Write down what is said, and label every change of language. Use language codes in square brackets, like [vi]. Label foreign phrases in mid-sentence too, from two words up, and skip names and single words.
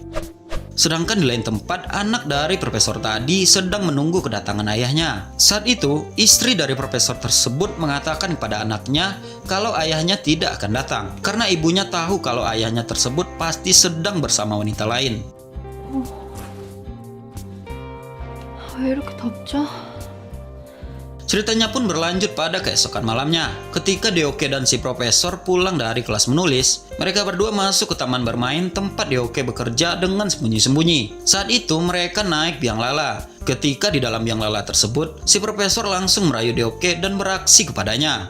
[id] Sedangkan di lain tempat, anak dari profesor tadi sedang menunggu kedatangan ayahnya. Saat itu, istri dari profesor tersebut mengatakan kepada anaknya kalau ayahnya tidak akan datang. Karena ibunya tahu kalau ayahnya tersebut pasti sedang bersama wanita lain. [ko] 왜 이렇게 덥죠? [id] Ceritanya pun berlanjut pada keesokan malamnya. Ketika Deoke dan si profesor pulang dari kelas menulis, mereka berdua masuk ke taman bermain tempat Deoke bekerja dengan sembunyi-sembunyi. Saat itu mereka naik biang lala. Ketika di dalam biang lala tersebut, si profesor langsung merayu Deoke dan beraksi kepadanya.